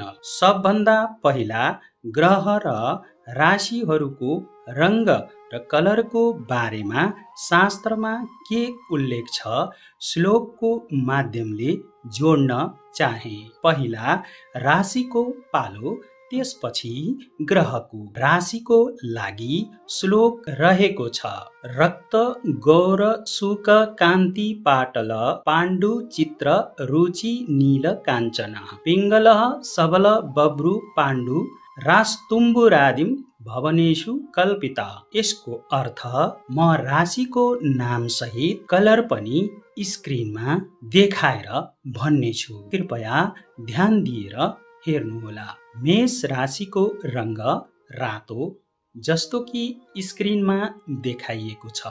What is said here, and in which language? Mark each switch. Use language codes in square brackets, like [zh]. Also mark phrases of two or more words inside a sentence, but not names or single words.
[ne] सबभन्दा पहिला ग्रह र राशिहरूको रंग र कलरको बारेमा शास्त्रमा के उल्लेख छ श्लोकको माध्यमले जोड्न चाहे। पहिला राशिको पालो, त्यसपछि ग्रहको। राशिको लागि श्लोक रहेको छ, [sa] रक्त गौर सुक कान्ति पाटल पाण्डु चित्र रुचि नील काञ्चन पिङ्गल सबल बब्रु पाण्डु रास्तुम्बुरादिम भवनेषु कल्पिता। [ne] यसको अर्थ म राशिको नाम सहित कलर पनि स्क्रिनमा देखाएर भन्नेछु, कृपया ध्यान दिएर हेर्नुहोला। मेष राशिको रंग रातो, जस्तो कि स्क्रिनमा देखाइएको छ।